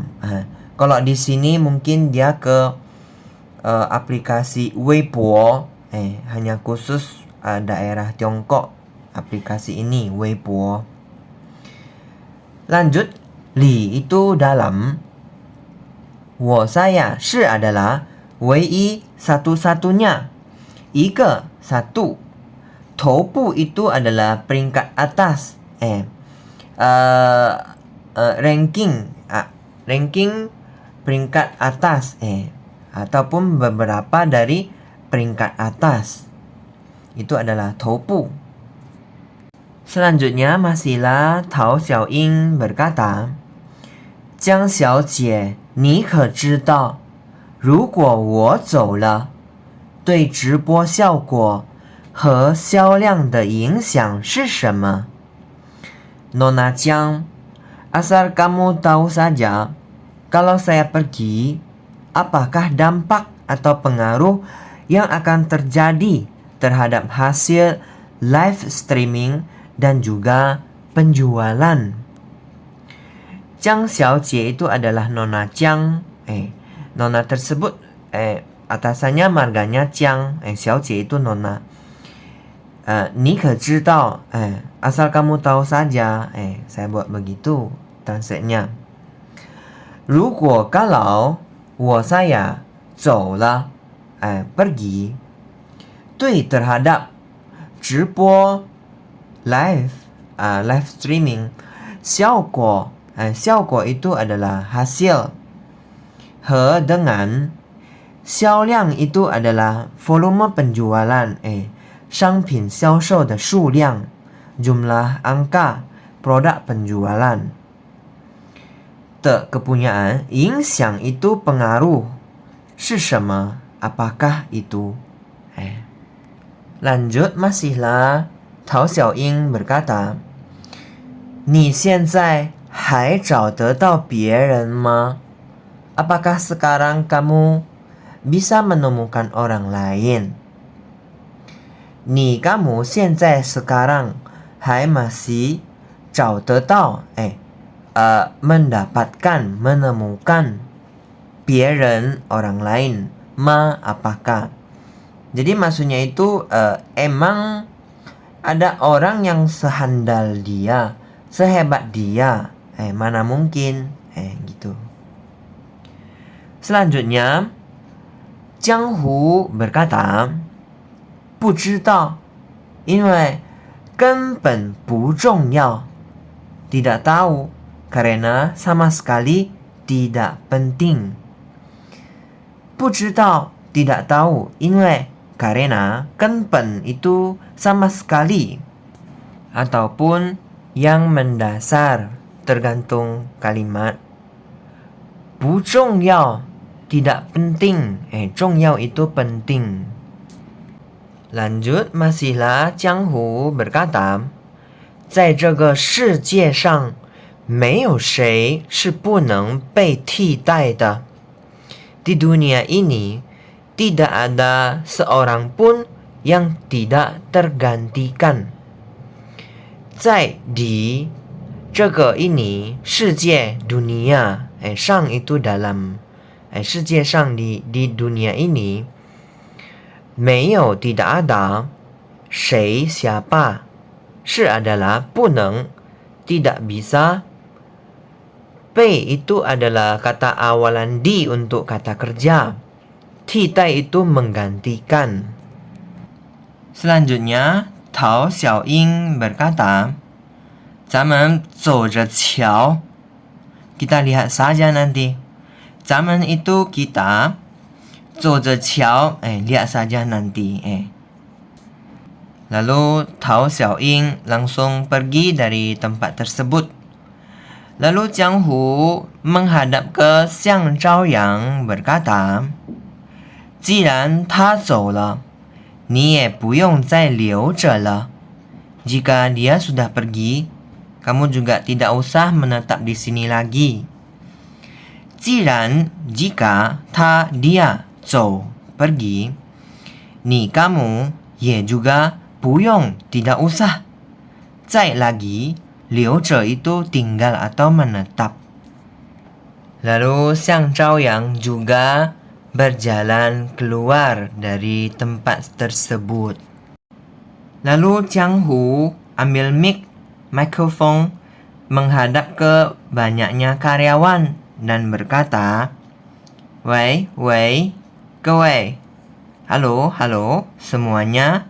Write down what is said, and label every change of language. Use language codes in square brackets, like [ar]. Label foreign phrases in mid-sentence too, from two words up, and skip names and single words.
[id] Kalau di sini mungkin dia ke aplikasi Weibo, hanya khusus daerah Tiongkok aplikasi ini Weibo. Lanjut, li itu dalam, 我 saya, 是 adalah 唯一 satu-satunya, 一个 satu, 头部 itu adalah peringkat atas, ranking ranking peringkat atas, ataupun beberapa dari peringkat atas, itu adalah 头部. Selanjutnya masihlah Tao Xiaoying berkata, [zh] 江小姐，你可知道，如果我走了，对直播效果和销量的影响是什么？ [id] Nona Jiang, asal kamu tahu saja, kalau saya pergi, apakah dampak atau pengaruh yang akan terjadi terhadap hasil live streaming dan juga penjualan? Jiang Xiaojie itu adalah Nona Jiang. Nona tersebut atasannya marganya Jiang, Xiaojie itu Nona. [zh] 你可知道, [id] asal kamu tahu saja, saya buat begitu translate-nya. 如果 kalau 我 saya 走了, pergi, 对 terhadap 直播 [en] live streaming, [zh] 效果 效果 [id] itu adalah hasil, 和 dengan, 销量 itu adalah volume penjualan, [zh] 商品销售的数量, [id] jumlah angka produk penjualan. 的 kepunyaan, 影响 itu pengaruh, [zh] 是什么 [id] apakah itu. Lanjut masihlah Tao Xiaoying berkata, [zh] 你现在还找得到别人吗? [id] Apakah sekarang kamu bisa menemukan orang lain? 你 kamu 现在 sekarang 还 masih 找得到 mendapatkan, menemukan 别人 orang lain, ma apakah. Jadi maksudnya itu emang ada orang yang sehandal dia, sehebat dia. Mana mungkin? Gitu. Selanjutnya, Jiang Hu berkata, [zh] 不知道，因为根本不重要。 [id] Tidak tahu, karena sama sekali tidak penting. 不知道 tidak tahu, 因为 karena 根本 itu sama sekali ataupun yang mendasar, tergantung kalimat. 不重要 tidak penting. 重要 itu penting. Lanjut, masihlah Jiang Hu berkata, [zh] 在这个世界上没有谁是不能被替代的。 [id] Di dunia ini tidak ada seorang pun yang tidak tergantikan. 在 di 这个 ini 世界 dunia 上 itu dalam 世界上 di dunia ini 没有 tidak ada 谁 siapa 是 adalah 不能 tidak bisa 被 itu adalah kata awalan di untuk kata kerja. Titai itu menggantikan. Selanjutnya, Tao Xiaoying berkata, [zh] 咱们走着瞧. [id] Kita lihat saja nanti. 咱们 itu kita, [zh] 走着瞧, [id] lihat saja nanti. Lalu Tao Xiaoying langsung pergi dari tempat tersebut. Lalu Jiang Hu menghadap ke Xiang Zhaoyang berkata, [zh] 既然他走了，你也不用再留着了。 [id] Jika dia sudah pergi, kamu juga tidak usah menetap di sini lagi. 既然 jika 他 dia 走 pergi, 你 kamu 也 juga 不用 tidak usah 再 lagi 留着 itu tinggal atau menetap. Lalu Xiang Zhaoyang juga berjalan keluar dari tempat tersebut. Lalu Jiang Hu ambil mikrofon menghadap ke banyaknya karyawan dan berkata, [zh] 喂喂各位 [id] halo halo semuanya.